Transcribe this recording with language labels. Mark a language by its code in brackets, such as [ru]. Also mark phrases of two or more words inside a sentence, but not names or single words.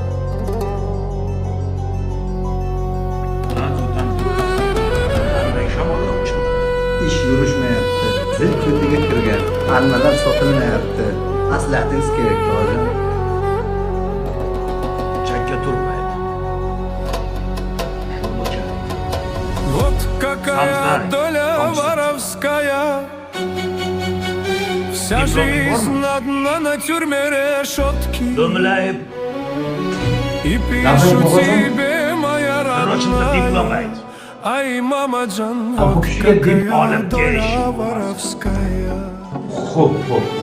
[uz] Ish yurishmayapti. Zil ko'tiga kirgan. Almalar sotilmayapti. Maslahatingiz kerak tog'ajon. Chakka turmaydi. [ru] Вот какая доля воровская. Вся жизнь одна на тюрьме решетки. [uz] Do'mlayib, [ru] И пишу тебе, моя Короче, diplom родная. [uz] ayt. [ru] Ай, мамаджан, [uz] bu [ru] вот [uz] kishiga dil [ru] какая [uz] olib [ru] доля [uz] kelish. [ru] воровская. [uz] Xo'p, xo'p.